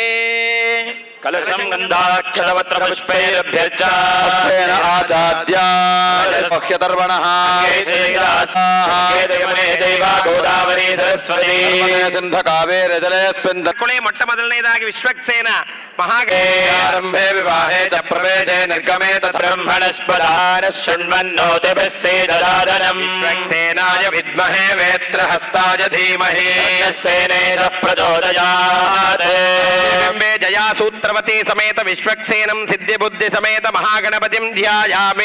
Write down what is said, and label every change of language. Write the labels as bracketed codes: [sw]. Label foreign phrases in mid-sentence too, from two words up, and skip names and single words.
[sa] ಕಲಶಂ ಗಂಧಾಕ್ಷರವತ್ರ ಪುಷ್ಪೈರಭ್ಯರ್ಚ ಆಚಾರ್ಯರ್ವಣಃ ದೇವಾ ಗೋದಾವರಿ ಸರಸ್ವತಿ ಸಿಂಧ ಕಾವೇರಿ ಜಲೇಸ್ಮಿನ್. [kn] ಮೊಟ್ಟ ಮೊದಲನೇದಾಗಿ ವಿಶ್ವಕ್ಸೇನ [sa] ಆರಂಭೆ ವಿವಾಹೇ ಚ ಪ್ರವೇಶೆ ನಿರ್ಗಮೇ ಬ್ರಹ್ಮಣಸ್ಪದಾನ ಶೃಣ್ವನ್ನೋತಿಭಿಸ್ಸೇದದಾದನಂ ವಿಶ್ವಕ್ಸೇನಾಯ ವಿದ್ಮಹೇ ವೇತ್ರಹಸ್ತಾಯ ಧೀಮಹಿ ಸೇನೇತಃ ಪ್ರಚೋದಯಾತ್. ಜಯಾಸೂತ್ರವತಿ ಸಮೇತ ವಿಶ್ವಕ್ಸೇನಂ ಸಿದ್ಧಿ ಬುದ್ಧಿ ಸಮೇತ ಮಹಾಗಣಪತಿಂ ಧ್ಯಾಯಾಮಿ.